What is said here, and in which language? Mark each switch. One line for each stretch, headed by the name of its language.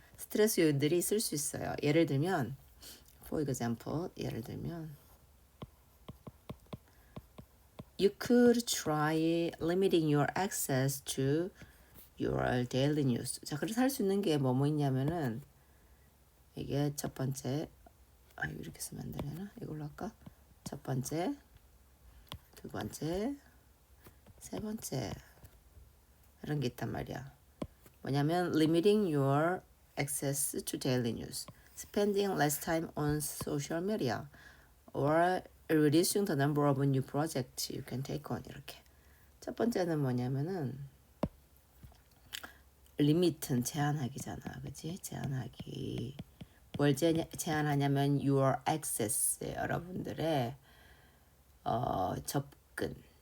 Korean: 스트레스 요인들이 있을 수 있어요. 예를 들면
English: for example you could try limiting your access to your daily news.
Korean: 자, 그래서 할 수 있는 게 뭐 있냐면은 이게 첫 번째 이렇게 쓰면 안 되려나? 이걸로 할까? 첫 번째, 두 번째, 세 번째 이런 게 있단 말이야. 뭐냐면
English: limiting your access to daily news, spending less time on social media, or reducing the number of new projects you can take on.
Korean: 이렇게. 첫 번째는 뭐냐면은 리미트는 제한하기잖아. 그치? 제한하기. 뭘 제한하냐면
English: your access,
Korean: 여러분들의 접근.